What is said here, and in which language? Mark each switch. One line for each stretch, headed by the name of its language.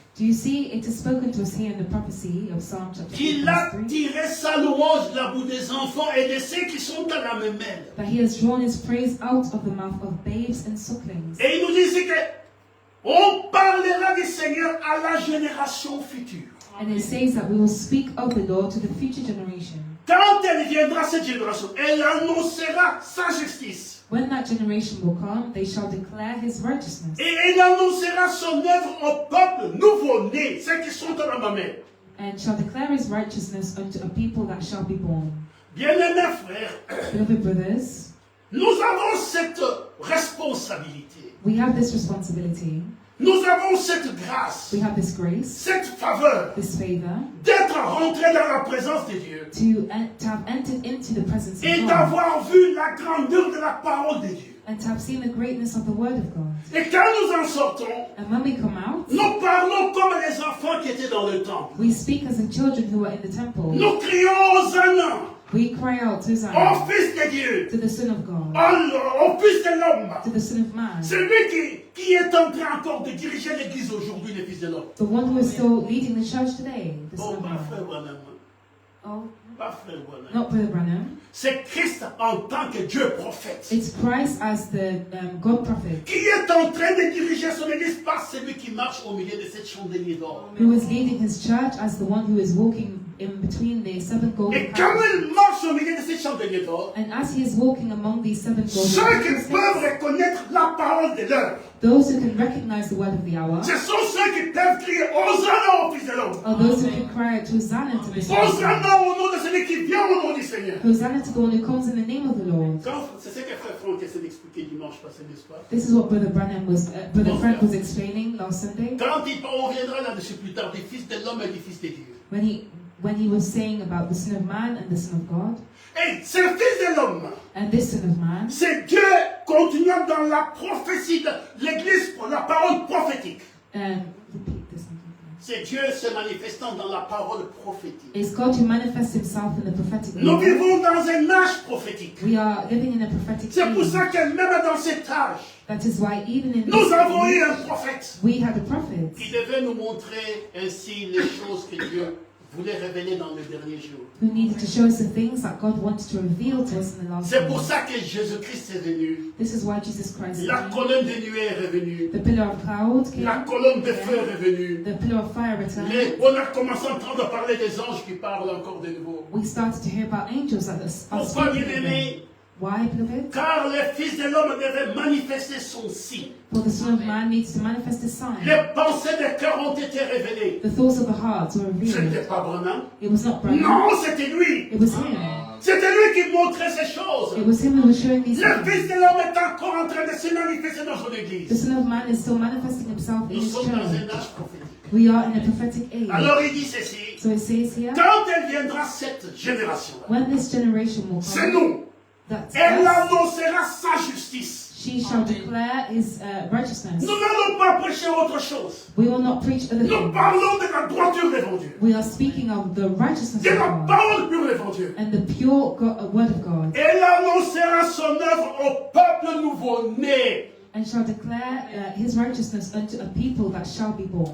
English: Do you see it is spoken to us here in the prophecy of Psalm chapter 8,
French: qu'il a
English: verse 3?
French: tiré sa louange de la bouche des enfants et de ceux qui sont à la mamelle.
English: That he has drawn his praise out of the mouth of babes and sucklings.
French: Et il nous dit ici que on parlera du Seigneur à la génération future.
English: And it says that we will speak of the Lord to the future generation.
French: Quand elle viendra, cette génération, elle annoncera sa justice.
English: When that generation will come, they shall declare his righteousness.
French: Et elle annoncera son œuvre au peuple nouveau-né, ceux qui sont à la mamelle.
English: And shall declare his righteousness unto a people that shall be born.
French: Bien-aimés frères,
English: Beloved brothers,
French: nous avons cette responsabilité.
English: we have this responsibility,
French: Nous avons cette grâce,
English: we have this grace,
French: cette faveur
English: this favor,
French: d'être rentrés dans la présence de Dieu
English: to have entered into the presence
French: et
English: of God,
French: d'avoir vu la grandeur de la parole de Dieu.
English: and to have seen the greatness of the word of God.
French: Et quand nous en sortons,
English: And when we come out,
French: nous parlons comme les enfants qui étaient dans le temple.
English: we speak as the children who are in the temple.
French: Nous crions Hosanna
English: We cry out to
French: au
English: Zion,
French: Fils de Dieu,
English: to the Son of God,
French: au Fils de l'homme.
English: to the Son of Man,
French: Celui qui est en train encore de diriger l'Église aujourd'hui, le Fils de l'homme.
English: the one who is still leading the church today, the Oh, Son of
French: ma frère
English: Man.
French: Branham. Oh, Pas frère Branham.
English: not Brother Branham.
French: C'est Christ en tant que Dieu prophète
English: It's Christ as the God prophet
French: qui est en train de diriger son Église par celui qui marche au milieu de cette chandelier d'or.
English: who is leading his church as the one who is walking in between the seven golden
French: Et quand
English: candles.
French: il marche au milieu de cette chandelier d'or,
English: And as he is walking among these seven golden
French: ceux qui peuvent
English: candlesticks,
French: reconnaître la parole de l'heure,
English: those who can recognize the word of the hour
French: ce sont ceux qui peuvent crier Hosanna au Fils de l'homme.
English: are those who can cry out Hosanna to the Son of God.
French: Hosanna au nom de celui qui vient au nom du Seigneur.
English: Hosanna to the one who comes in the name of the Lord.
French: C'est ce que frère Franck essaie d'expliquer dimanche passé, n'est-ce pas?
English: This is what Brother Frank was explaining last Sunday
French: Quand on reviendra là-dessus plus tard, du Fils de l'homme et du Fils de Dieu.
English: when he was saying about the Son of Man and the Son of God.
French: Et c'est le Fils de l'homme.
English: And this Son of Man,
French: C'est Dieu continuant dans la prophétie de l'Église pour la parole prophétique.
English: repeat this sentence.
French: C'est Dieu se manifestant dans la parole prophétique.
English: It's God who manifests himself in the prophetic
French: Nous
English: word.
French: vivons dans un âge prophétique.
English: We are living in a prophetic
French: C'est pour
English: age.
French: ça que même dans cet âge,
English: That is why even in
French: nous
English: this
French: avons eu
English: age,
French: un prophète
English: we had a prophet
French: qui devait nous montrer ainsi les choses que Dieu voulait révéler dans les derniers jours.
English: who needed to show us the things that God wanted to reveal to us in the last
French: C'est pour
English: days.
French: ça que Jésus-Christ est venu.
English: This is why Jesus Christ
French: La
English: came.
French: colonne de nuée est revenue.
English: The pillar of cloud came.
French: La colonne de feu est revenue.
English: The pillar of fire returned.
French: On a commencé à entendre parler des anges qui parlent encore de nouveau.
English: We started to hear about angels that are
French: Pourquoi,
English: speaking
French: bien-aimés?
English: again. Why, beloved?
French: Car le Fils de l'homme devait manifester son signe.
English: For the Son of Man needs to manifest His sign.
French: Les pensées des cœurs ont été révélées.
English: The thoughts of the heart were
French: Ce n'était
English: revealed.
French: pas Branham.
English: It was not Branham.
French: Non, c'était lui.
English: It was him.
French: C'était lui qui montrait ces choses.
English: It was him who was showing these
French: Le
English: things.
French: Fils de l'homme est encore en train de se manifester dans son
English: The
French: église.
English: Son of Man is still manifesting himself in
French: Nous
English: His
French: sommes dans un
English: church.
French: âge prophétique.
English: We are in a prophetic age.
French: Alors il dit ceci.
English: So it says here,
French: Quand elle viendra cette génération-là,
English: when this generation will
French: c'est
English: come,
French: nous.
English: that
French: Elle
English: us,
French: annoncera sa justice.
English: she shall declare His righteousness.
French: Nous n'allons pas prêcher autre chose.
English: We will not preach other
French: Nous
English: things.
French: parlons de la droiture devant Dieu.
English: We are speaking of the righteousness
French: De
English: of
French: la
English: God
French: parole pure devant Dieu.
English: and the pure word of God,
French: Elle annoncera son œuvre au peuple nouveau-né.
English: and shall declare His righteousness unto a people that shall be born.